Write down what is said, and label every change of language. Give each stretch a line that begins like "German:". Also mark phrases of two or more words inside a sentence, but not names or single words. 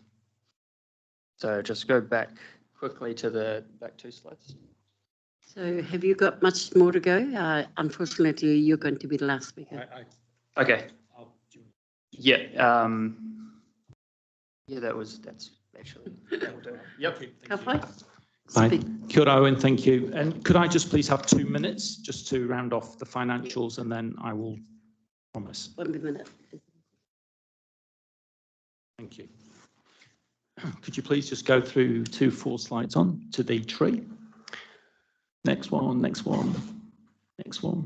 English: So just go back quickly to the back 2 slides. So have you got much more to go? Unfortunately, you're going to be the last speaker. Okay. Yeah. Yeah, that's actually. Yep. Hi,
Māori: kia ora,
English: Owen, thank you. And could I just please have 2 minutes just to round off the financials, and then I will promise. 1 minute. Thank you. Could you please just go through 2 full slides on to the tree? Next one, next one, next one.